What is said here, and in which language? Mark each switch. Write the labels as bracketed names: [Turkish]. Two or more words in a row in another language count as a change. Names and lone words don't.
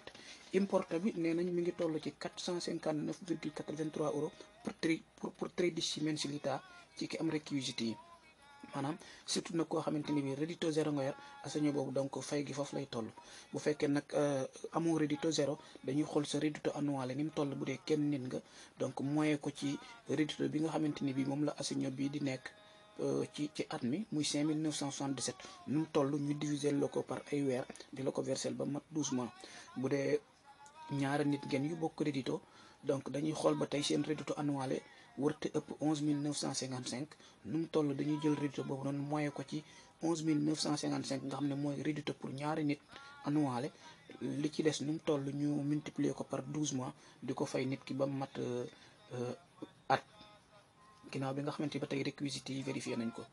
[Wolof] importe bi nee nañ mi ngi toll ci 459,83 euros pour 13 mensilità ci ki am réquisites yi. maanaam surtout nag koo xamante ni bi reddito zéro nga yor assegno boobu donc fay gi foofu lay toll. bu fekkee nag amoo reddito zéro dañuy xool sa [Italian] reddito annuale [Wolof] ni mu toll bu dee kenn nit nga donc moyen ko ci reddito bi nga xamante ni bi moom la assegno bi di nekk ci at mi muy 5977 nu mu toll ñu diviser la ko par ay weer di la ko verser ba mat 12 mois. bu dee ñaari nit ngeen yu bokk reddito donc dañuy xool ba tey seen [Italian] reddito annuale [Wolof] wërte ëpp 11 955 nu mu toll dañuy jël reddito boobu noonu moyen ko ci 11 955 nga xam ne mooy reddito pour ñaari nit annuale li ci des nu mu toll ñu multiplier ko par 12 mois di ko fay nit ki ba mat at ginnaaw bi nga xamante ba tey réquisites yi vérifié nañ ko.